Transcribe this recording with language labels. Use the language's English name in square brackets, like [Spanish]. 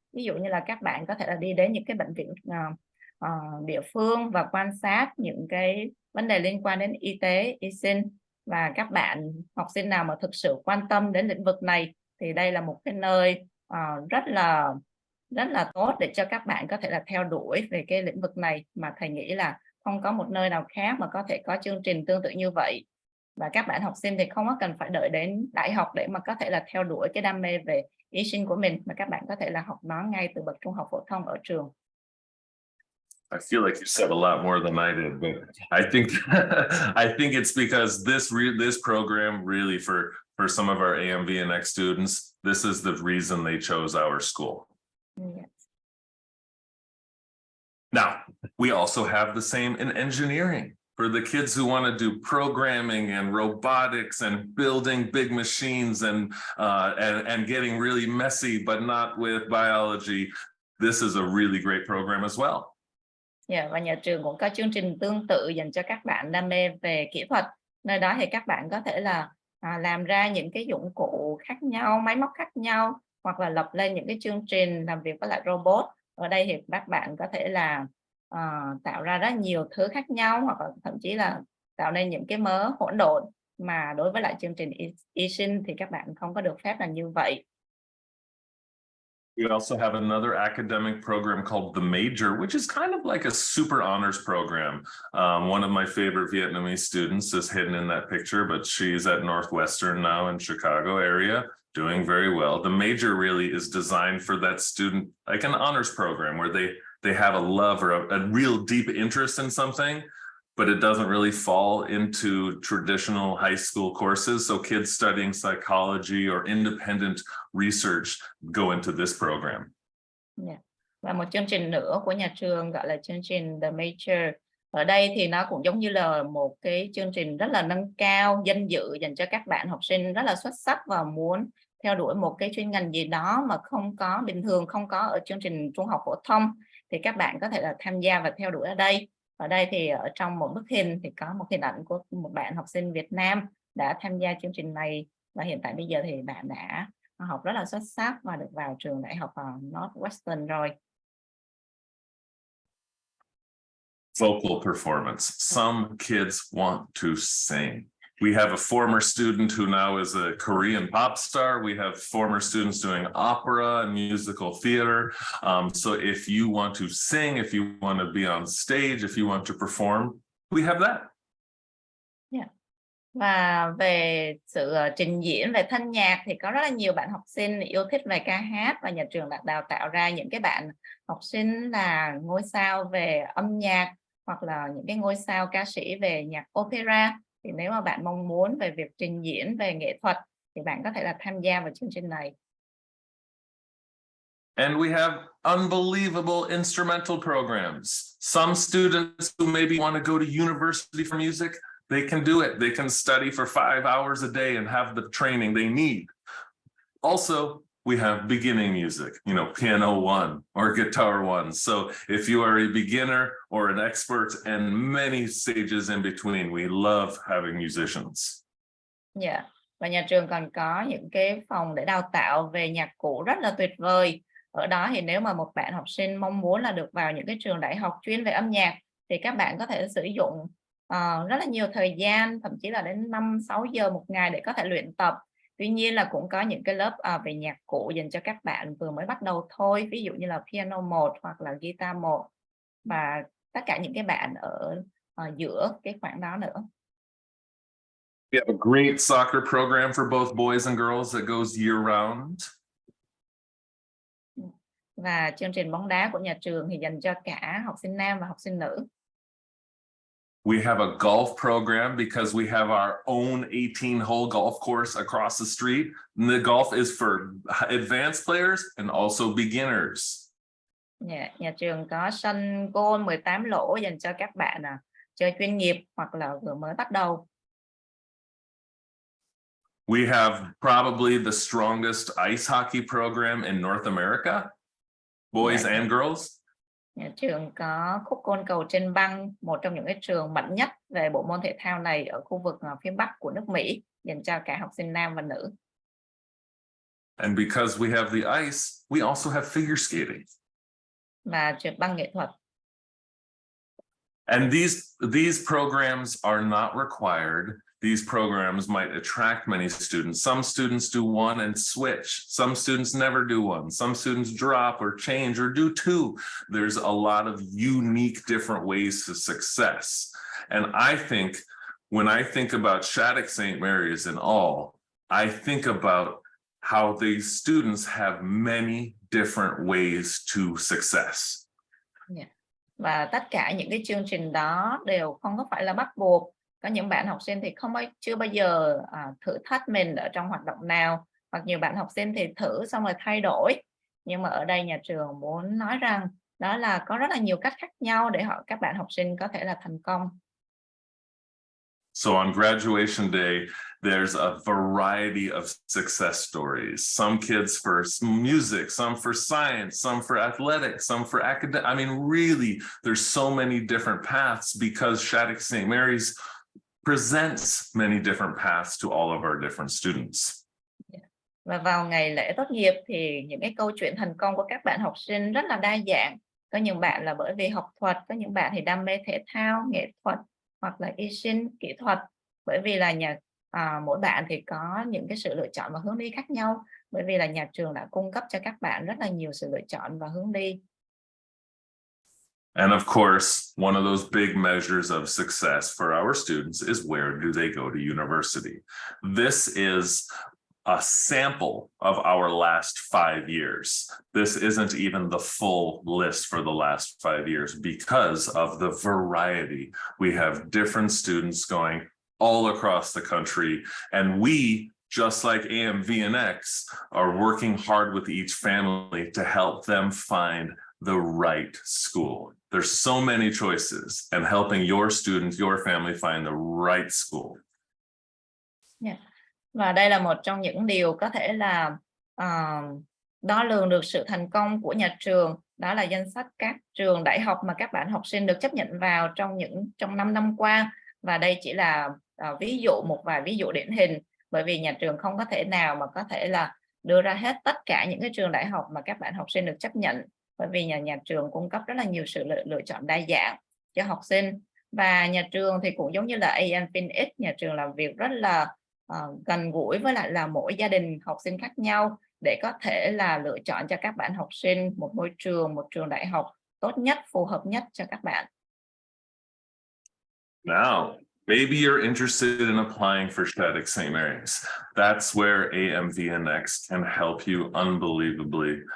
[Vietnamese] Ví dụ như là các bạn có thể là đi đến những cái bệnh viện địa phương và quan sát những cái vấn đề liên quan đến y tế, y sinh, và các bạn học sinh nào mà thực sự quan tâm đến lĩnh vực này thì đây là một cái nơi rất là tốt để cho các bạn có thể là theo đuổi về cái lĩnh vực này, mà thầy nghĩ là không có một nơi nào khác mà có thể có chương trình tương tự như vậy. Và các bạn học sinh thì không có cần phải đợi đến đại học để mà có thể là theo đuổi cái đam mê về y sinh của mình, mà các bạn có thể là học nó ngay từ bậc trung học phổ thông ở trường. [English] I feel like you said a lot more than I did, but I think I think it's because this program really for some of our AMVNX students, this is the reason they chose our school. Yes. Now, we also have the same in engineering for the kids who want to do programming and robotics and building big machines and getting really messy, but not with biology. This is a really great program as well. [Vietnamese] Yeah, và nhà trường cũng có chương trình tương tự dành cho các bạn đam mê về kỹ thuật. Nơi đó thì các bạn có thể là làm ra những cái dụng cụ khác nhau, máy móc khác nhau, hoặc là lập lên những cái chương trình làm việc với lại robot. Ở đây thì các bạn có thể là tạo ra rất nhiều thứ khác nhau, hoặc là thậm chí là tạo nên những cái mớ hỗn độn mà đối với lại chương trình y sinh thì các bạn không có được phép là như vậy. [English] We also have another academic program called the Major, which is kind of like a super honors program. One of my favorite Vietnamese students is hidden in that picture, but she's at Northwestern now in Chicago area, doing very well. The Major really is designed for that student, like an honors program where they have a love or a real deep interest in something, but it doesn't really fall into traditional high school courses. So kids studying psychology or independent research go into this program. Yeah. [Vietnamese] Và một chương trình nữa của nhà trường gọi là chương trình The Major. Ở đây thì nó cũng giống như là một cái chương trình rất là nâng cao danh dự dành cho các bạn học sinh rất là xuất sắc và muốn theo đuổi một cái chuyên ngành gì đó mà không có bình thường, không có ở chương trình trung học phổ thông, thì các bạn có thể là tham gia và theo đuổi ở đây. Ở đây thì ở trong một bức hình thì có một hình ảnh của một bạn học sinh Việt Nam đã tham gia chương trình này, và hiện tại bây giờ thì bạn đã học rất là xuất sắc và được vào trường đại học Northwestern rồi. [English] Vocal performance. Some kids want to sing. We have a former student who now is a Korean pop star. We have former students doing opera and musical theater. So if you want to sing, if you want to be on stage, if you want to perform, we have that. Yeah. [Vietnamese] Và về sự trình diễn, về thanh nhạc thì có rất là nhiều bạn học sinh yêu thích về ca hát, và nhà trường đã đào tạo ra những cái bạn học sinh là ngôi sao về âm nhạc, hoặc là những cái ngôi sao ca sĩ về nhạc opera. Thì nếu mà bạn mong muốn về việc trình diễn về nghệ thuật thì bạn có thể là tham gia vào chương trình này. [English] And we have unbelievable instrumental programs. Some students who maybe want to go to university for music, they can do it. They can study for 5 hours a day and have the training they need. Also, we have beginning music, piano 1 or guitar 1. So if you are a beginner or an expert and many stages in between, we love having musicians. Yeah. [Vietnamese] Và nhà trường còn có những cái phòng để đào tạo về nhạc cụ rất là tuyệt vời. Ở đó thì nếu mà một bạn học sinh mong muốn là được vào những cái trường đại học chuyên về âm nhạc thì các bạn có thể sử dụng rất là nhiều thời gian, thậm chí là đến 5-6 giờ một ngày để có thể luyện tập. Tuy nhiên là cũng có những cái lớp về nhạc cụ dành cho các bạn vừa mới bắt đầu thôi, ví dụ như là piano 1 hoặc là guitar 1, và tất cả những cái bạn ở giữa cái khoảng đó nữa. [English] We have a great soccer program for both boys and girls that goes year round. [Vietnamese] Và chương trình bóng đá của nhà trường thì dành cho cả học sinh nam và học sinh nữ. [English] We have a golf program because we have our own 18-hole golf course across the street. And the golf is for advanced players and also beginners. [Vietnamese] Nhà trường có sân golf 18 lỗ dành cho các bạn chơi chuyên nghiệp hoặc là vừa mới bắt đầu. [English] We have probably the strongest ice hockey program in North America, boys and girls. [Vietnamese] Nhà trường có khúc côn cầu trên băng, một trong những cái trường mạnh nhất về bộ môn thể thao này ở khu vực phía Bắc của nước Mỹ, dành cho cả học sinh nam và nữ. [English] And because we have the ice, we also have figure skating. [Vietnamese] và trượt băng nghệ thuật. [English] And these programs are not required. These programs might attract many students. Some students do one and switch. Some students never do one. Some students drop or change or do two. There's a lot of unique different ways to success. And I think when I think about Shattuck-St. Mary's and all, I think about how these students have many different ways to success. Yeah. [Vietnamese] Và tất cả những cái chương trình đó đều không có phải là bắt buộc. Có những bạn học sinh thì chưa bao giờ thử thách mình ở trong hoạt động nào, hoặc nhiều bạn học sinh thì thử xong rồi thay đổi. Nhưng mà ở đây nhà trường muốn nói rằng đó là có rất là nhiều cách khác nhau để các bạn học sinh có thể là thành công. [English] So on graduation day, there's a variety of success stories. Some kids for music, some for science, some for athletics, some for academic. I mean, really, there's so many different paths because Shattuck-St. Mary's presents many different paths to all of our different students. [Vietnamese] Và vào ngày lễ tốt nghiệp thì những cái câu chuyện thành công của các bạn học sinh rất là đa dạng. Có những bạn là bởi vì học thuật, có những bạn thì đam mê thể thao, nghệ thuật, hoặc là y sinh, kỹ thuật. Bởi vì là mỗi bạn thì có những cái sự lựa chọn và hướng đi khác nhau. Bởi vì là nhà trường đã cung cấp cho các bạn rất là nhiều sự lựa chọn và hướng đi. [English] And of course, one of those big measures of success for our students is where do they go to university? This is a sample of our last 5 years. This isn't even the full list for the last 5 years because of the variety. We have different students going all across the country, and we, just like AMVNX, are working hard with each family to help them find the right school. There's so many choices, and helping your students, your family find the right school. Yeah. [Vietnamese] Và đây là một trong những điều có thể là đo lường được sự thành công của nhà trường. Đó là danh sách các trường đại học mà các bạn học sinh được chấp nhận vào trong 5 năm qua. Và đây chỉ là một vài ví dụ điển hình, bởi vì nhà trường không có thể nào mà có thể là đưa ra hết tất cả những cái trường đại học mà các bạn học sinh được chấp nhận, bởi vì nhà trường cung cấp rất là nhiều sự lựa chọn đa dạng cho học sinh. Và nhà trường thì cũng giống như là AMVNX, nhà trường làm việc rất là gần gũi với lại là mỗi gia đình học sinh khác nhau để có thể là lựa chọn cho các bạn học sinh một trường đại học tốt nhất, phù hợp nhất cho các bạn. [English] Now, maybe you're interested in applying for Shattuck-St. Mary's. That's where AMVNX can help you unbelievably.